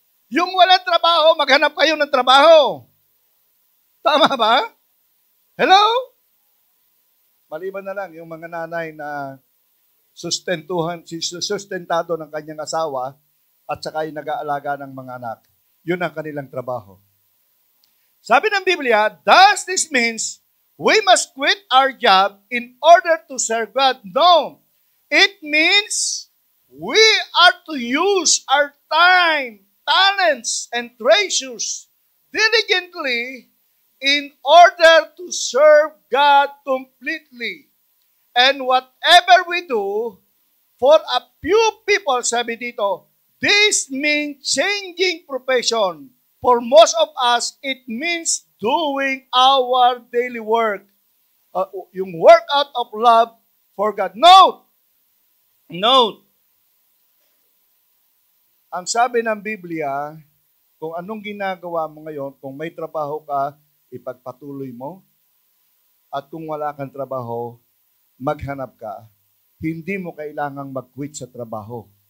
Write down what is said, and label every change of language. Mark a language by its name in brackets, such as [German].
[Filipino] Yung walang trabaho, maghanap kayo ng trabaho. Tama ba? Hello? Maliban na lang yung mga nanay na sustentado ng kanyang asawa at saka yung nag-aalaga ng mga anak. Yun ang kanilang trabaho. [English] Sabi ng Biblia, does this means we must quit our job in order to serve God? No. It means we are to use our time, talents, and treasures diligently in order to serve God completely. And whatever we do, for a few people, sabi dito, this means changing profession. For most of us, it means doing our daily work. Yung work out of love for God. Note! [Filipino] Ang sabi ng Biblia, kung anong ginagawa mo ngayon, kung may trabaho ka, ipagpatuloy mo. At kung wala kang trabaho, maghanap ka. Hindi mo kailangang mag-quit sa trabaho.